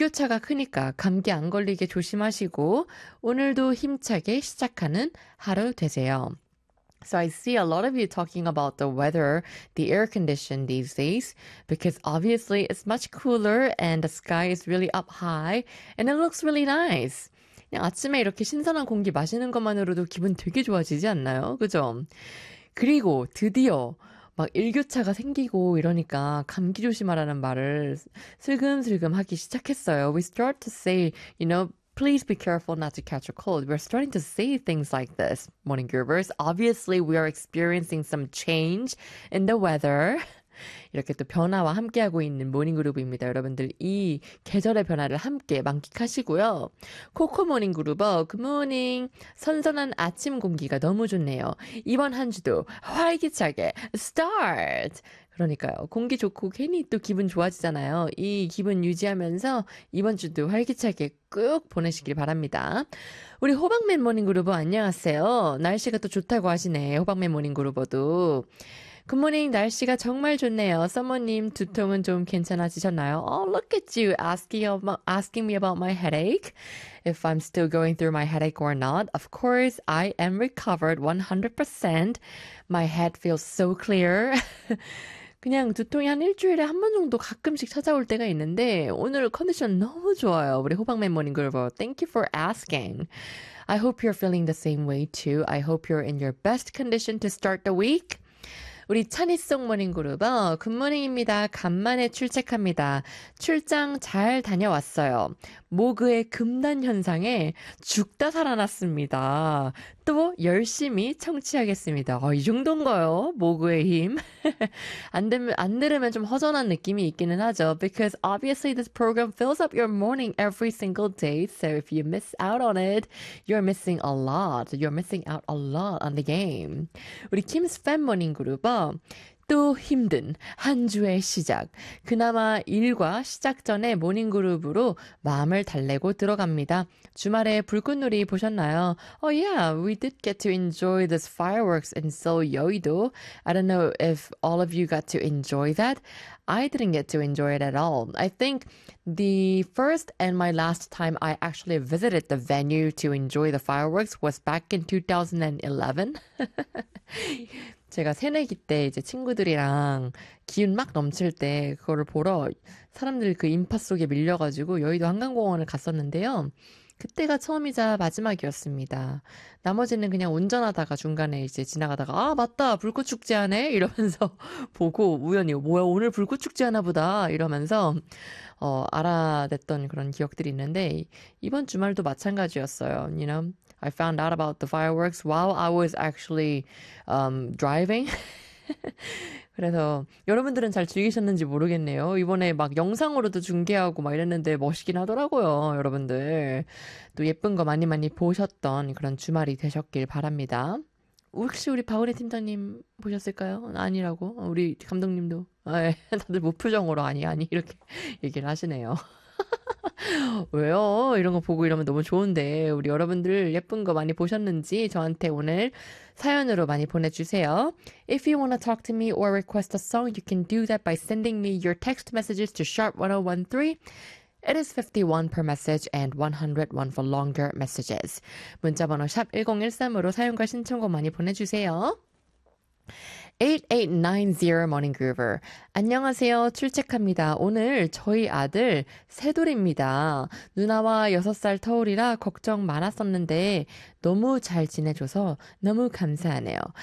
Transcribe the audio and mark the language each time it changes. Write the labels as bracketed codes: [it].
[ko] 습교차가 크니까 감기 안 걸리게 조심하시고 오늘도 힘차게 시작하는 하루 되세요. [en] So I see a lot of you talking about the weather, the air condition these days, because obviously it's much cooler and the sky is really up high and it looks really nice. [ko] 그냥 아침에 이렇게 신선한 공기 마시는 것만으로도 기분 되게 좋아지지 않나요? 그죠? 그리고 드디어 막 일교차가 생기고 이러니까 감기 조심하라는 말을 슬금슬금 하기 시작했어요. [en] We start to say, you know, please be careful not to catch a cold. We're starting to say things like this, morning groovers. Obviously, we are experiencing some change in the weather. [ko] 이렇게 또 변화와 함께하고 있는 모닝그룹입니다. 여러분들 이 계절의 변화를 함께 만끽하시고요. 코코 모닝그룹어, 굿모닝. 선선한 아침 공기가 너무 좋네요. 이번 한 주도 활기차게 스타트! 그러니까요. 공기 좋고 괜히 또 기분 좋아지잖아요. 이 기분 유지하면서 이번 주도 활기차게 꾹 보내시길 바랍니다. 우리 호박맨 모닝그룹어 안녕하세요. 날씨가 또 좋다고 하시네. 호박맨 모닝그룹어도. 굿모닝, 날씨가 정말 좋네요. 서머님, 두통은 좀 괜찮아지셨나요? [en] Oh, look at you asking me about my headache. If I'm still going through my headache or not, of course, I am recovered 100%. My head feels so clear. [ko] 그냥 두통이 한 일주일에 한번 정도 가끔씩 찾아올 때가 있는데, 오늘 컨디션 너무 좋아요. 우리 호박맨 모닝그룹, [en] thank you for asking. I hope you're feeling the same way too. I hope you're in your best condition to start the week. [ko] 우리 찬이송 모닝그룹어, 굿모닝입니다. 간만에 출첵합니다. 출장 잘 다녀왔어요. 모그의 금단 현상에 죽다 살아났습니다. 또 열심히 청취하겠습니다. 이 정도인가요? 모그의 힘? 안 들으면 좀 허전한 느낌이 있기는 하죠. [en] Because obviously this program fills up your morning every single day. So if you miss out on it, you're missing a lot. You're missing out a lot on the game. [ko] 우리 킴스 팬 모닝그룹어. 또 힘든 한 주의 시작. 그나마 일과 시작 전에 모닝그룹으로 마음을 달래고 들어갑니다. 주말에 불꽃놀이 보셨나요? [en] Oh yeah, we did get to enjoy this fireworks in Seoul, 여의도. I don't know if all of you got to enjoy that. I didn't get to enjoy it at all. I think the first and my last time I actually visited the venue to enjoy the fireworks was back in 2011. [ko] 제가 새내기 때 이제 친구들이랑 기운 막 넘칠 때 그거를 보러 사람들이 그 인파 속에 밀려가지고 여의도 한강공원을 갔었는데요. 그때가 처음이자 마지막이었습니다. 나머지는 그냥 운전하다가 중간에 이제 지나가다가 아, 맞다. 불꽃축제하네. 이러면서 보고 우연히 뭐야, 오늘 불꽃축제하나 보다. 이러면서 알아냈던 그런 기억들이 있는데 이번 주말도 마찬가지였어요. [en] You know? I found out about the fireworks while I was actually driving. [ko] 그래서 여러분들은 잘 즐기셨는지 모르겠네요. 이번에 막 영상으로도 중계하고 막 이랬는데 멋있긴 하더라고요, 여러분들. 또 예쁜 거 많이 많이 보셨던 그런 주말이 되셨길 바랍니다. 혹시 우리 박은혜 팀장님 보셨을까요? 아니라고. 우리 감독님도. 에이, 다들 무표정으로 아니, 아니, 이렇게 얘기를 하시네요. 왜요? 이런 거 보고 이러면 너무 좋은데. 우리 여러분들 예쁜 거 많이 보셨는지 저한테 오늘 사연으로 많이 보내주세요. [en] If you wanna talk to me or request a song, you can do that by sending me your text messages to sharp1013. It is 51 per message and 101 for longer messages. [ko] 문자번호 샵1013으로 사연과 신청곡 많이 보내주세요. 8890 Morning Groover. 안녕하세요. 출첵합니다. 오늘 저희 아들 새돌입니다. 누나와 6살 터울이라 걱정 많았었는데 너무 잘 지내줘서 너무 감사하네요.